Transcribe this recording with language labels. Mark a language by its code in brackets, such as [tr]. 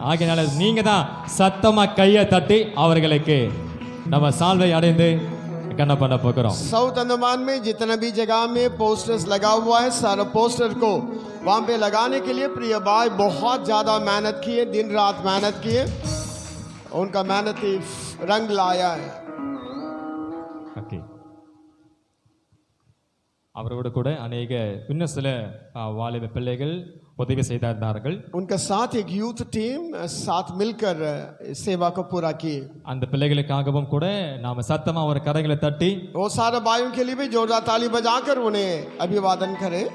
[ta] ஆகையினால நீங்க தான் சத்தமா கையை தட்டி அவர்களுக்கு நம்ம சால்வை அடைந்து கண்ண பண்ண போகிறோம். [hi] साउथ अंडमान में जितना भी जगह में पोस्टर्स लगा हुआ है, सारा पोस्टर को वहाँ पे लगाने के लिए प्रिय भाई बहुत ज़्यादा मेहनत की है, दिन रात मेहनत की है, उनका मेहनत ही रंग लाया है. [ta] ஓகே, அவரோடு கூட அநேக இன்னும் சில வாலிப பிள்ளைகள் உதவி செய்தார்கள். [hi] उनका साथ एक यूथ टीम साथ मिलकर सेवा को पूरा की. [ta] அந்த பிள்ளைகளுக்காகவும் கூட நாம சத்தமா ஒரு கரங்களை தட்டி [hi] वो सारे भाइयों के लिए भी जोरदार ताली बजाकर उन्हें अभिवादन करें.